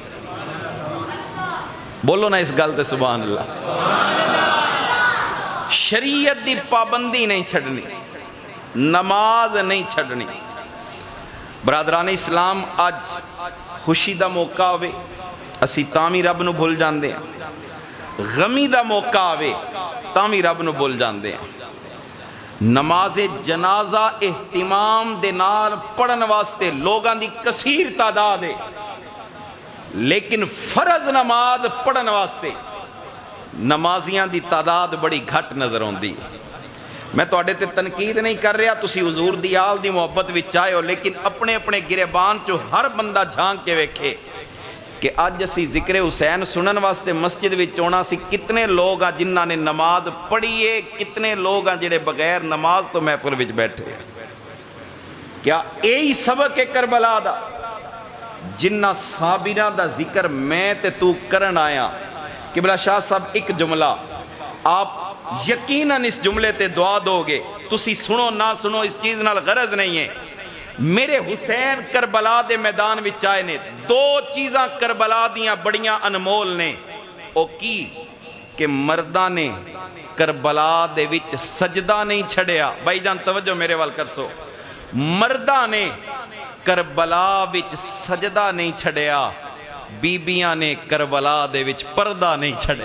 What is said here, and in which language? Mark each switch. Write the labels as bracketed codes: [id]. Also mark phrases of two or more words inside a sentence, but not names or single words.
[pa] بولو نا اس گل تے سبحان اللہ. شریعت دی پابندی نہیں چھڑنی, نماز نہیں چھڑنی. برادران اسلام آج خوشی دا موقع ہوئے اسی تامی رب نو بھول جاندے ہیں, غمی دا موقع آوے تامی رب نو بھول جاندے ہیں. نماز جنازہ اہتمام دے نال پڑھن واسطے لوگاں دی کثیر تعداد ہے, لیکن فرض نماز پڑھن واسطے نمازیاں دی تعداد بڑی گھٹ نظر ہوندی. میں تو اڈے تے تنقید نہیں کر رہا, تسی حضور دی آل دی محبت وچ آئے ہو, لیکن اپنے اپنے گریبان چو ہر بندہ جھانک کے ویکھے کہ آج اسی ذکر حسین سنن واسطے مسجد وچ ہونا سی کتنے لوگ ہیں جنہاں نے نماز پڑھی ہے, کتنے لوگ ہیں جڑے بغیر نماز تو محفل وچ بیٹھے ہیں. کیا یہی سبق ہے کربلا دا جنہ صابراں دا ذکر میں تے تو کرن آیا. قبلہ شاہ صاحب ایک جملہ آپ یقیناً اس جملے تے دعا دو گے تسی سنو نہ سنو اس چیز نال غرض نہیں ہے. میرے حسین کربلا دے میدان وچ آئے نے, دو چیزاں کربلا دیاں بڑیاں انمول نے. او کی کہ مرداں نے کربلا دے وچ سجدہ نہیں چھڑیا. بھائی جان توجہ میرے وال کر سو, مرداں نے کربلا وچ سجدہ نہیں چھڑیا, بیبیاں نے کربلا دے وچ پردہ نہیں چھڑیا.